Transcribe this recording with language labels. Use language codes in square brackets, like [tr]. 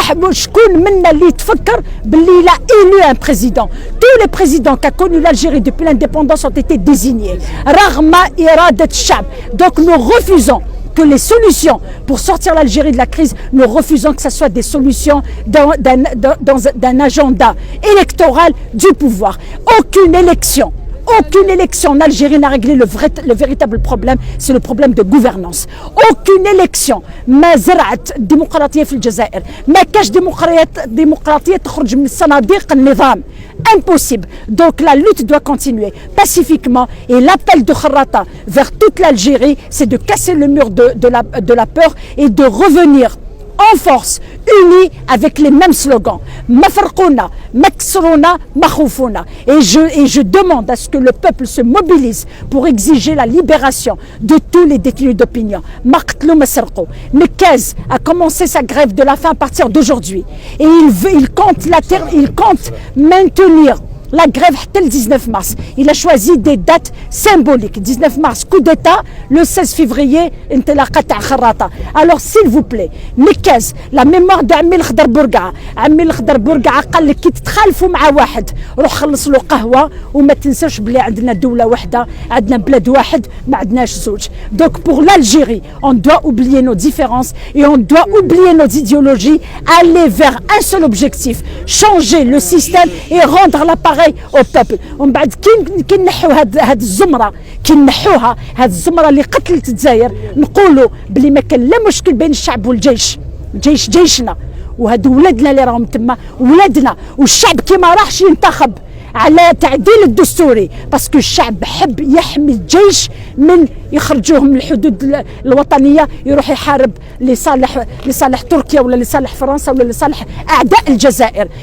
[ar] شكون منا اللي تفكر باللي لا [fr] élu un président. Tous les présidents qu'a connu l'Algérie depuis l'indépendance ont été désignés [ar] رغم إرادة الشعب. [fr] Donc nous refusons que les solutions pour sortir l'Algérie de la crise, nous refusons que ce soit des solutions d'un agenda électoral du pouvoir. Aucune élection en Algérie n'a réglé le véritable problème, c'est le problème de gouvernance. Aucune élection [ar] ما زرعت الديمقراطية في الجزائر. ما كاش ديمقراطية تخرج من صناديق النظام. [fr] Impossible. Donc la lutte doit continuer pacifiquement et l'appel de Kharrata vers toute l'Algérie, c'est de casser le mur de la peur et de revenir en force, unis avec les mêmes slogans. Mafarqouna, Maksrouna, Makhoufouna. Et je demande à ce que le peuple se mobilise pour exiger la libération de tous les détenus d'opinion. Maqtlou Masarqo. Nekez a commencé sa grève de la faim à partir d'aujourd'hui. Et il compte maintenir la grève le 19 mars. Il a choisi des dates symboliques. 19 mars, coup d'État. Le 16 février, [ar] انطلاقة تاع خراطة. [fr] Alors s'il vous plaît, نكاز la mémoire d'Amil Khdar Bourga'a. [ar] Amil Khdar Bourga'a قال لك كي تتخالفوا مع واحد روح خلص له قهوة وما تنساش بلي عندنا دولة واحدة، عندنا بلاد واحد، ما عندناش زوج. [fr] Donc pour l'Algérie, on doit oublier nos différences et on doit oublier nos idéologies, aller vers un seul objectif, changer le système et rendre l'appareil au peuple. [ar] ومن بعد كي نحيو هاد الزمرة، كي نحوها هاد الزمرة اللي قتلت الجزائر، نقولوا بلي ما كان لا مشكل بين الشعب والجيش. الجيش جيشنا وهاد ولادنا اللي راهم تما ولادنا، والشعب كي ما راحش ينتخب على تعديل الدستوري باسكو الشعب حب يحمي الجيش من يخرجوه من الحدود الوطنيه يروح يحارب لصالح تركيا ولا لصالح فرنسا ولا لصالح اعداء الجزائر.